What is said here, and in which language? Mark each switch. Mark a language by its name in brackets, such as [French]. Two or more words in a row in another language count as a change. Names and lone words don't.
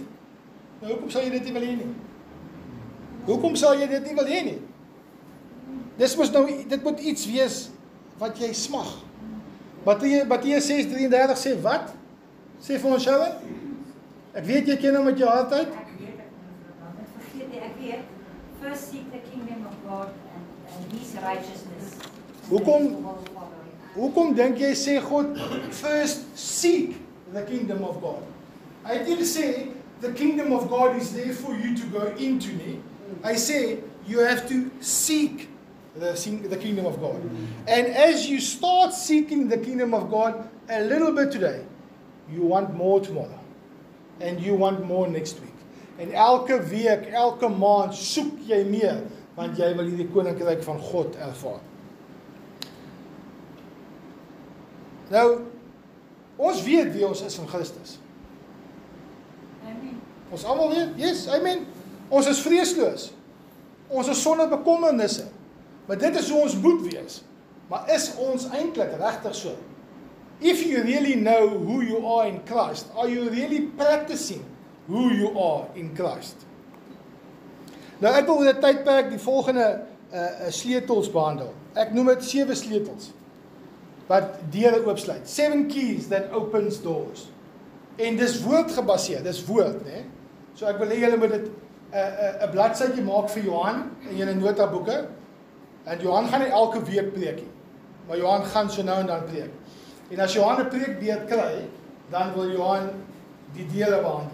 [Afrikaans] Nou, hoekom sal jy dit nie wil hê nie? Hoekom sal jy dit nie wil hê nie? Dit moet iets wees wat jy smag. Matteus 6:33 sê wat? Sê vir ons Sharon? Ek weet jy ken hom met jou hart uit. Ek weet. [English] First seek the kingdom of God and his righteousness. [Afrikaans] Hoekom dink jy sê God [English] first seek the kingdom of God? Hy didn't say the kingdom of God is there for you to go into nie. I say you have to seek the kingdom of God. And as you start seeking the kingdom of God a little bit today, you want more tomorrow. And you want more next week. [Afrikaans] En elke week, elke maand soek jy meer, want jy wil hierdie koninkryk van God ervaar. Nou, ons weet wie ons is in Christus. Amen. Ons almal weet, yes, amen. Ons is vreesloos. Ons is sonder bekommernisse. Maar dit is hoe ons moet wees. Maar is ons eintlik regtig so? [English] If you really know who you are in Christ, are you really practicing who you are in Christ? [Afrikaans] Nou ek wil oor 'n tydperk die volgende sleutels behandel. Ek noem dit 7 sleutels wat deure oopsluit. [English] 7 keys that opens doors. [Afrikaans] En dis woord gebaseer, dis woord, né? So ek wil hê julle moet dit 'n bladsytjie maak vir Johan in julle notaboeke. En Johan gaan nie elke week preek nie, maar Johan gaan so nou en dan preek. En as Johan 'n preekbeurt kry, dan wil Johan die dele behandel.